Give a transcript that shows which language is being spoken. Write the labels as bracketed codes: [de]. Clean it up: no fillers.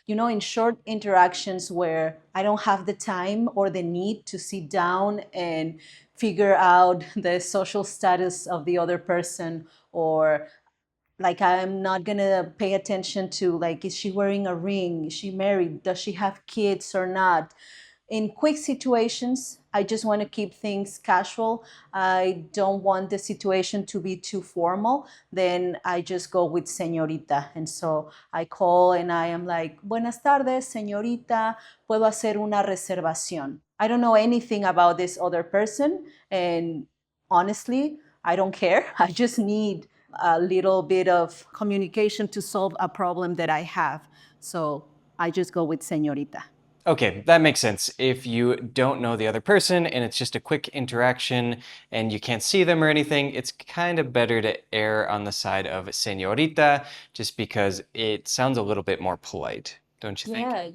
[en] You know, in short interactions where I don't have the time or the need to sit down and figure out the social status of the other person, or like I'm not gonna pay attention to, like, is she wearing a ring, is she married, does she have kids or not. In quick situations, I just want to keep things casual. I don't want the situation to be too formal. Then I just go with señorita. And so I call and I am like, [es] buenas tardes, señorita, puedo hacer una reservación. [en] I don't know anything about this other person. And honestly, I don't care. I just need a little bit of communication to solve a problem that I have. So I just go with señorita. Okay, that makes sense. If you don't know the other person and it's just a quick interaction and you can't see them or anything, it's kind of better to err on the side of señorita just because it sounds a little bit more polite, don't you think?